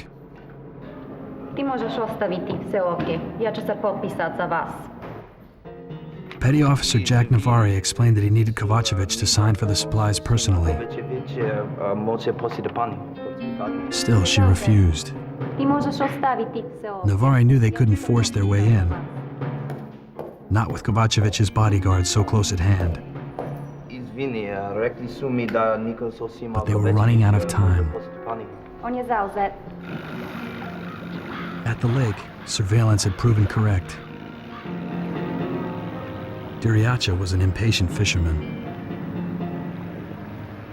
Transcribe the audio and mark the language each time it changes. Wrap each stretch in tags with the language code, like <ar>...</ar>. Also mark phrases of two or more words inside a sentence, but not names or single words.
<hr>Ti možeš ostaviti, sve ovdje. Ja ću se potpisati za vas.</hr> <en>Petty Officer Jack Navari explained that he needed Kovacevic to sign for the supplies personally. Still, she refused.</en> <hr>Ti možeš ostaviti, sve ovdje.</hr> <en>Navari knew they couldn't force their way in. Not with Kovacevic's bodyguards so close at hand. But they were running out of time.</en> <hr>On je zauzet.</hr> <en>At the lake, surveillance had proven correct. Deriacha was an impatient fisherman.</en>